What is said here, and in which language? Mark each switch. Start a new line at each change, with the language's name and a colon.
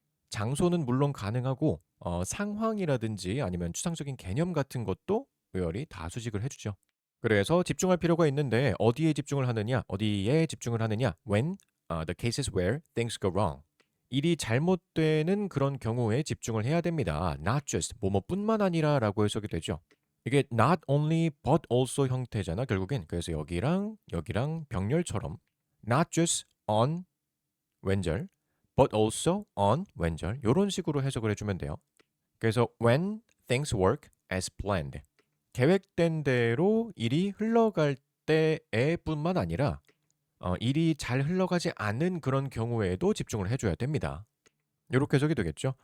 Korean: 장소는 물론 가능하고 상황이라든지 아니면 추상적인 개념 같은 것도 where이 다 수식을 해주죠. 그래서 집중할 필요가 있는데 어디에 집중을 하느냐, 어디에 집중을 하느냐,
English: when the cases where things go wrong.
Korean: 일이 잘못되는 그런 경우에 집중을 해야 됩니다.
English: Not just
Korean: 뭐뭐뿐만 아니라라고 해석이 되죠. 이게
English: not only but also
Korean: 형태잖아 결국엔. 그래서 여기랑 여기랑 병렬처럼
English: not just on
Korean: 왼절
English: but also on
Korean: 왼절 이런 식으로 해석을 해주면 돼요. 그래서
English: when things work as planned
Korean: 계획된 대로 일이 흘러갈 때에 뿐만 아니라 일이 잘 흘러가지 않은 그런 경우에도 집중을 해줘야 됩니다. 이렇게 해석이 되겠죠.